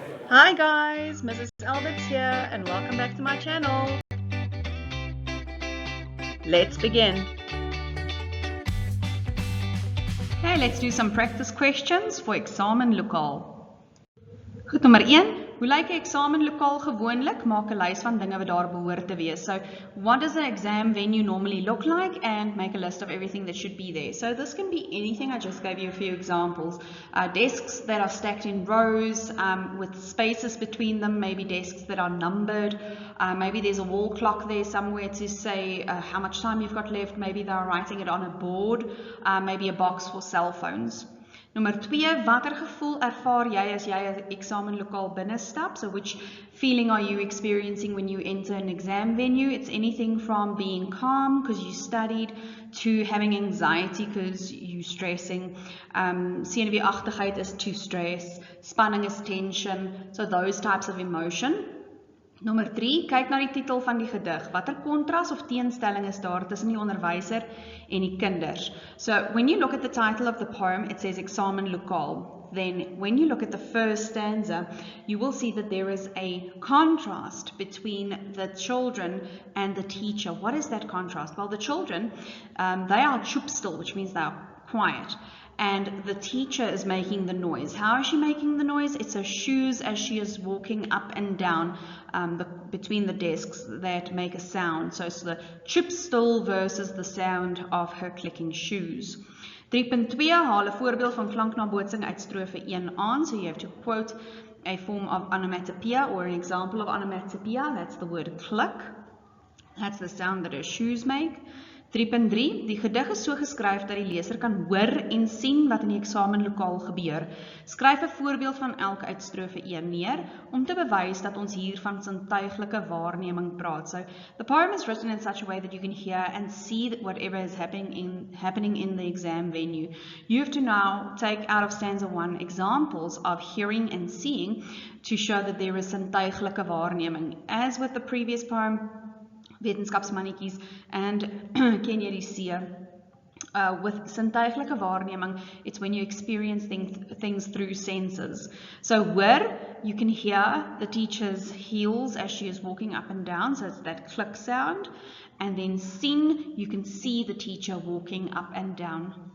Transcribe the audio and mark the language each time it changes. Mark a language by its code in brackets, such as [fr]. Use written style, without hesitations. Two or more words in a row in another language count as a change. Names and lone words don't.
[en] Hi guys, Mrs. Alberts here and welcome back to my channel. Let's begin. Okay, let's do some practice questions for EKSAMENLOKAAL. [af] Goed, nommer 1. Hoe lyk 'n eksamenlokaal gewoonlik? Maak 'n lys van dinge wat daar behoort te wees. [en] So, what does an exam venue normally look like? And make a list of everything that should be there. So, this can be anything. I just gave you a few examples. Desks that are stacked in rows with spaces between them. Maybe desks that are numbered. Maybe there's a wall clock there somewhere to say how much time you've got left. Maybe they're writing it on a board. Maybe a box for cell phones. [af] Nommer 2, watter gevoel ervaar jy as jy 'n eksamenlokaal binnestap? [en] So which feeling are you experiencing when you enter an exam venue? It's anything from being calm because you studied to having anxiety because you're stressing. Senuweeagtigheid is to stress. Spanning is tension. So those types of emotion. [af] Nommer 3, kyk na die titel van die gedig. Watter kontras of teenstelling is daar tussen die onderwyser en die kinders? [en] So, when you look at the title of the poem, it says EKSAMENLOKAAL. Then, when you look at the first stanza, you will see that there is a contrast between the children and the teacher. What is that contrast? Well, the children, they are choopstil, which means they are quiet. And the teacher is making the noise. How is she making the noise? It's her shoes as she is walking up and down between the desks that make a sound. So it's the choopstil versus the sound of her clicking shoes. 3.2, [af] haal 'n voorbeeld van klanknabootsing uit strofe 1 aan. So you have to quote a form of onomatopoeia or an example of onomatopoeia. That's the word click. That's the sound that her shoes make. 3.3, die gedig is so geskryf dat die leser kan hoor en sien wat in die eksamenlokaal gebeur. Skryf 'n voorbeeld van elk uit strofe 1 neer om te bewys dat ons hier van sintuiglike waarneming praat. [en] So the poem is written in such a way that you can hear and see that whatever is happening in the exam venue. You have to now take out of stanza 1 examples of hearing and seeing to show that there is [af] sintuiglike waarneming. [en] As with the previous poem, wetenskapsmannetjies and [af] ken jy die see? [en] With [af] sintuiglike waarneming, [en] it's when you experience things through senses. So hoor, you can hear the teacher's heels as she is walking up and down, so it's that click sound. And then sien, you can see the teacher walking up and down.